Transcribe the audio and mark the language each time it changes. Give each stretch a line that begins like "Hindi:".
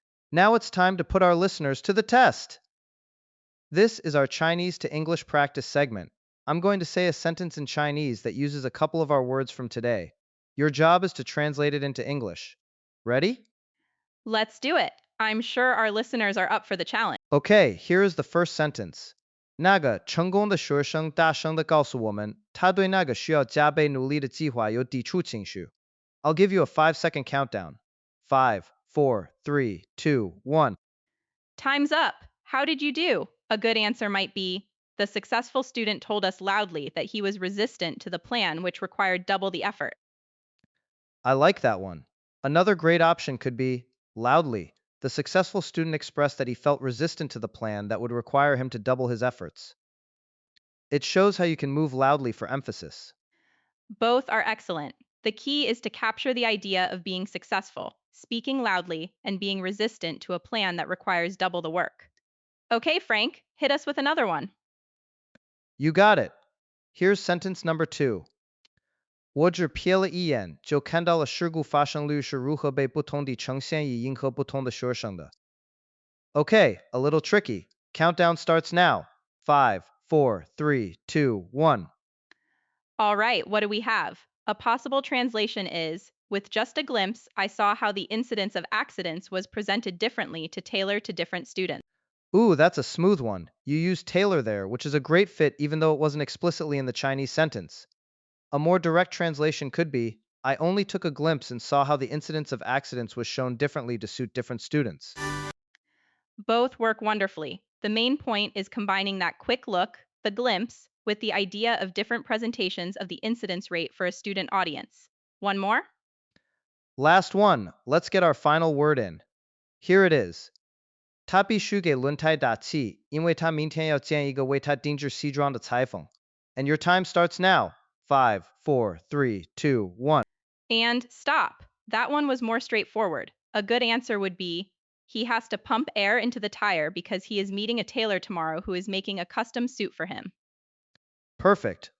English: Now it's time to put our listeners to the test. This is our Chinese to English practice segment. I'm going to say a sentence in Chinese that uses a couple of our words from today. Your job is to translate it into English. Ready? Let's do it. I'm sure our listeners are up for the challenge. Okay, here is the first sentence.
Chinese: 那个成功的学生大声地告诉我们，他对那个需要加倍努力的计划有抵触情绪。
English: I'll give you a 5-second countdown. 5, 4, 3, 2, 1. Time's up. How did you do? A good answer might be the successful student told us loudly that he was resistant to the plan, which required double the effort. I like that one. Another great option could be loudly. The successful student expressed that he felt resistant to the plan that would require him to double his efforts. It shows how you can move loudly for emphasis. Both are excellent. The key is to capture the idea of being successful, speaking loudly, and being resistant to a plan that requires double the work. Okay, Frank, hit us with another one. You got it. Here's sentence number 2.
Chinese: 我只瞥了一眼，就看到了事故发生率是如何被不同地呈现以迎合不同的学生的。
English: Okay, a little tricky. Countdown starts now. 5, 4, 3, 2, 1. All right, what do we have? A possible translation is with just a glimpse, I saw how the incidence of accidents was presented differently to tailor to different students. Ooh, that's a smooth one. You used tailor there, which is a great fit even though it wasn't explicitly in the Chinese sentence. A more direct translation could be, I only took a glimpse and saw how the incidence of accidents was shown differently to suit different students. Both work wonderfully. The main point is combining that quick look, the glimpse, with the idea of different presentations of the incidence rate for a student audience. One more? Last one, let's get our final word in. Here it is.
Chinese: 他必须给轮胎打气，因为他明天要见一个为他定制西装的裁缝.
English: And your time starts now. 5, 4, 3, 2, 1. And stop. That one was more straightforward. A good answer would be he has to pump air into the tire because he is meeting a tailor tomorrow who is making a custom suit for him. Perfect.